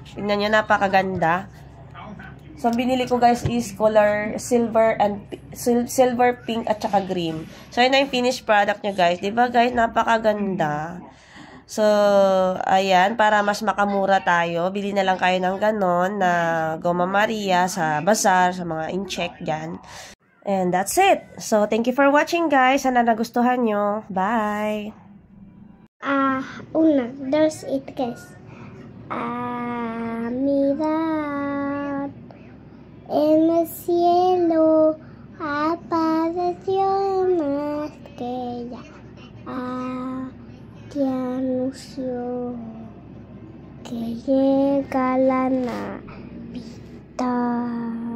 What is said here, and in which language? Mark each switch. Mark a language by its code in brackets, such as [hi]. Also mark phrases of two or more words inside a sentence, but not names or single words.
[tl] Tingnan nyo, napakaganda. So binili ko guys [en] is color silver, pink [tl] at saka green. So yun na yung [en] finished product [tl] nyo guys. Diba guys, napakaganda. So, ayan, para mas makamura tayo, bili na lang kayo ng ganon na Goma Maria sa bazaar, sa mga in-check dyan. [en] And that's it. So, thank you for watching guys. [tl] Sana nagustuhan nyo. Bye! [es] Dos y tres. Mirad en el cielo apareció una estrella. Que anunció que llega la Navidad.